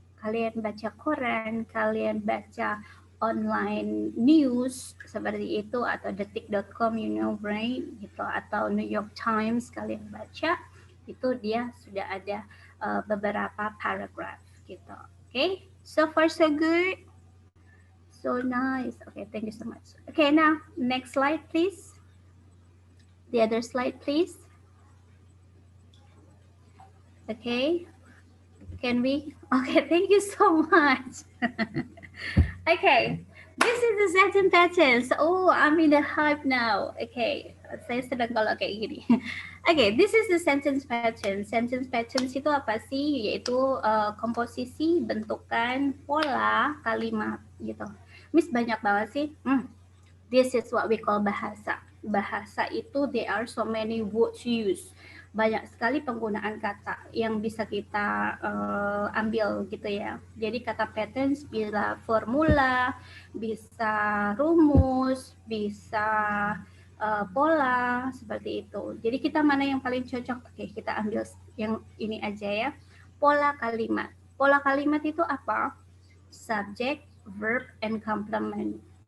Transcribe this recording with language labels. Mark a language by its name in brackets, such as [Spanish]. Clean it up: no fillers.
[Indonesian] Kalian baca koran, kalian baca online news seperti itu, atau detik.com, [English] you know, right? [Indonesian] Gitu, atau New York Times kalian baca, itu dia sudah ada beberapa paragraf gitu. [English] Okay, so far so good. So nice. Okay, thank you so much. Okay, now next slide, please. The other slide, please. Okay. Can we? Okay, thank you so much. Okay, this is the sentence patterns. Oh, I'm in the hype now. Okay, [Indonesian] saya sedang kalau kayak gini. [English] Okay, this is the sentence pattern. [Indonesian] Sentence patterns itu apa sih? Yaitu komposisi, bentukan, pola, kalimat gitu. Miss banyak banget sih. [English] This is what we call bahasa. [Indonesian] Bahasa itu [English] there are so many words used. [Indonesian] Banyak sekali penggunaan kata yang bisa kita ambil gitu ya. Jadi kata patterns bisa formula, bisa rumus, bisa pola, seperti itu. Jadi kita mana yang paling cocok? Oke, kita ambil yang ini aja ya. Pola kalimat. Pola kalimat itu apa? [English] Subject, verb, and complement.